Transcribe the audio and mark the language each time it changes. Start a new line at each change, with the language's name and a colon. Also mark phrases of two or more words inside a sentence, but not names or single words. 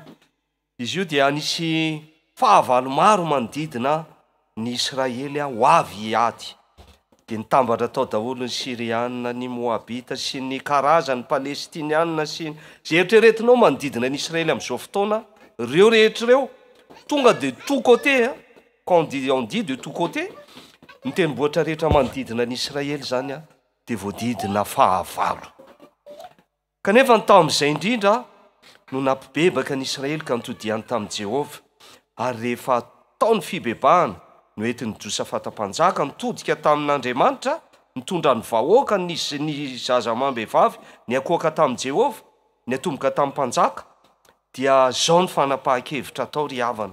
Malagasy: Izy io dia anisy fahavalo maro manodidina ny Israely ho avy ady. Dia nitambatra tao daholo ny Siriana, ny Moabita sy ny karazany Palestiniana sy zay eritreretinao manodidina ny Israely amin'izao fotoana. Reo rehetra reo tonga
French: de tous côtés. Quand on dit de tous côtés,
Malagasy: ny tendrombohitra rehetra manodidina ny Israely zany dia voadidina fahavalo. Kanefa tao amin'izay indrindra no nampibebaka ny Israely ka nitodiany tamin'i Jehovah. Ary rehefa taon'ny fibebahana no entin'ny Josafata mpanjaka nitodika tamin'Andriamanitra, nitondra ny vahoaka ny zaza amam-behivavy, ny akoaka tamin'i Jehovah, ny atomboka tamin'ny mpanjaka, dia zao ny fanapahan-kevitra atao ry havana.